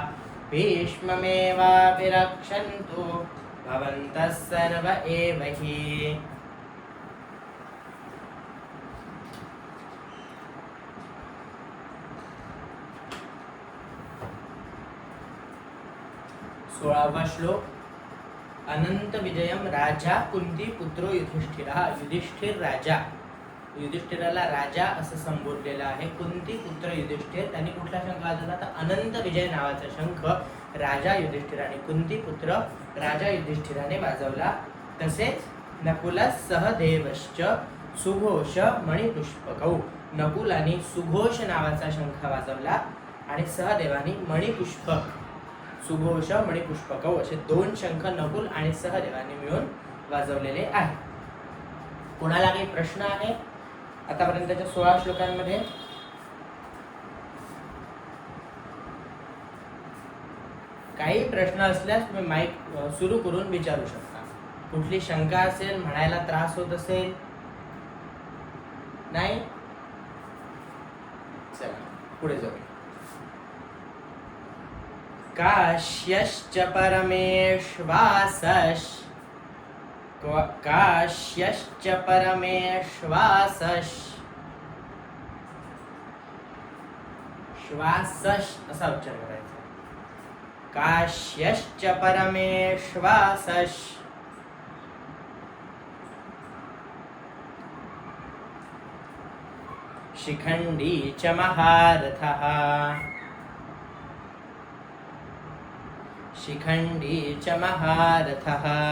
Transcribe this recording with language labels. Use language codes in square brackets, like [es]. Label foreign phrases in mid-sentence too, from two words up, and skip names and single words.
[sa] भीष्ममेवाभिरक्षन्तु भवन्तः सर्व एव हि [mr] 16वा श्लोक. [sa] अनंत विजयम राजा कुंती पुत्रो युधिष्ठिरा. [mr] युधिष्ठिर राजा, युधिष्ठिराला राजा असं संबोधलेलं आहे. कुंती पुत्र युधिष्ठिर, त्यांनी कुठला शंख वाजवला तर अनंत विजय नावाचा शंख राजा युधिष्ठिराने, कुंती पुत्र राजा युधिष्ठिराने वाजवला. तसेच नकुल [sa] सहदेवश्च सुघोष मणिपुष्पकौ, [mr] नकुलाने सुघोष नावाचा शंख वाजवला आणि सहदेवाने मणिपुष्पक, [sa] सुघोष मणिपुष्पकौ [mr] असे दोन शंख नकुल आणि सहदेवाने मिळून वाजवलेले आहे. कोणाला काही प्रश्न आहे आतापर्यंतच्या 16 श्लोकांमध्ये? काही प्रश्न असल्यास तुम्ही माईक सुरू करून विचारू शकता. कुठली शंका असेल, म्हणायला त्रास होत असेल? नाही? चला पुढे जाऊया. [sa] काश्यश्च परमेश्वासश् काश्यश्च परमेश्वासश् श्वासश् [mr] असा उच्चार करायचा. [sa] काश्यश्च परमेश्वासश् शिखंडी च महारथः शिखंडी च महारथः